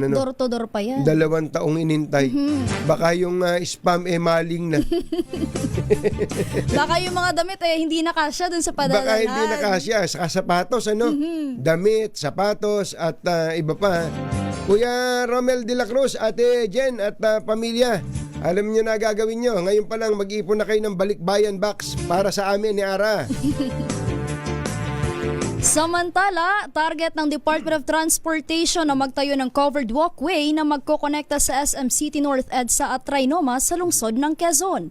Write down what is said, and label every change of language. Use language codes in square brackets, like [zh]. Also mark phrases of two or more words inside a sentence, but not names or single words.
[en] Door to door [tl] pa yan. 2 taong inintay. Baka yung spam maling na. Baka yung mga damit hindi nakasya dun sa padalahan. Baka hindi nakasya. Saka sapatos, damit, sapatos, at iba pa. Kuya Romel de la Cruz, Ate Jen, at pamilya, alam niyo na gagawin niyo. Ngayon pa lang mag-ipon na kayo ng balikbayan box para sa amin ni Ara. Samantala, target ng Department of Transportation na magtayo ng covered walkway na magkokonekta sa SM City North EDSA at Trinoma sa lungsod ng Quezon.